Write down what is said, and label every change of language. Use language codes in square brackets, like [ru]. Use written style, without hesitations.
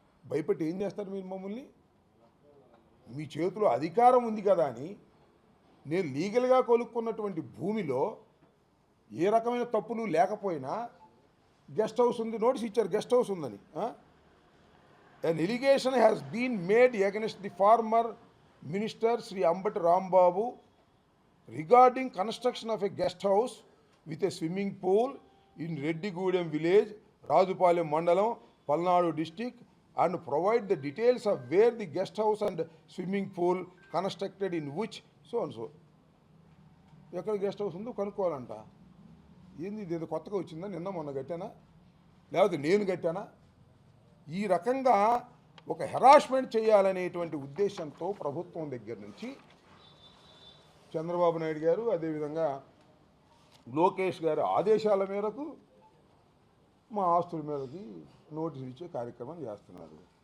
[te] భయపెట్టి ఏం చేస్తారు మీరు మమ్మల్ని? మీ చేతిలో అధికారం ఉంది కదా అని నేను లీగల్గా కొనుక్కున్నటువంటి భూమిలో ఏ రకమైన తప్పులు లేకపోయినా గెస్ట్ హౌస్ ఉంది, నోటీస్ ఇచ్చారు గెస్ట్ హౌస్ ఉందని. [en] An allegation has been made against the former minister Sri Ambati Rambabu regarding construction of a guest house with a swimming pool in Reddigudem village, Rajupalem Mandalam, Palnadu district, and provide the details of where the guest house and swimming pool constructed in which so and so. [te] ఎక్కడ guest house ఉందో కనుక్కోవాలంట. ఏంది ఇది? కొత్తగా వచ్చిందా? నిన్న మొన్న కట్టానా లేకపోతే నేను కట్టానా? ఈ రకంగా ఒక హెరాస్మెంట్ చేయాలనేటువంటి ఉద్దేశంతో ప్రభుత్వం దగ్గర నుంచి చంద్రబాబు నాయుడు గారు, అదేవిధంగా లోకేష్ గారి ఆదేశాల మేరకు మా ఆస్తుల మీదకి నోటీసు ఇచ్చే కార్యక్రమం చేస్తున్నారు.